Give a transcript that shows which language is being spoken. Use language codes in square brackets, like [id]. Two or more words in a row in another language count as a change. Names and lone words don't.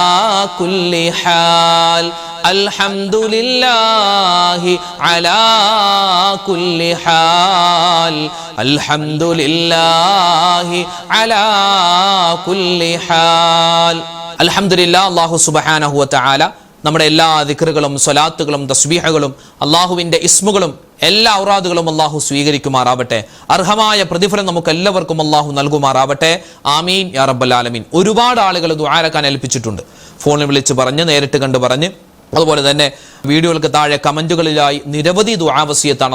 [ar] كل حال الحمد لله على كل حال الحمد لله على كل حال الحمد لله [ml] അല്ലാഹു [ar] سبحانه وتعالى [ml] നമ്മുടെ എല്ലാ ദിക്റുകളും സ്വലാത്തുകളും തസ്ബീഹുകളും അല്ലാഹുവിന്റെ ഇസ്മുകളും എല്ലാ ഔറാദുകളും അല്ലാഹു സ്വീകരിക്കുമാറാവട്ടെ. അർഹമായ പ്രതിഫലം നമുക്ക് എല്ലാവർക്കും അല്ലാഹു നൽകുമാറാവട്ടെ. [ar] آمين يا رب العالمين. [ml] ഒരുപാട് ആളുകൾ ദുആരക്കാൻ ഏൽപ്പിച്ചിട്ടുണ്ട്. ഫോണിൽ വിളിച്ച് പറഞ്ഞ്, നേരിട്ട് കണ്ട് പറഞ്ഞ്, അതുപോലെ തന്നെ വീഡിയോകൾക്ക് താഴെ കമന്റുകളിലായി നിരവധി ദുആ വസിയത്താണ്.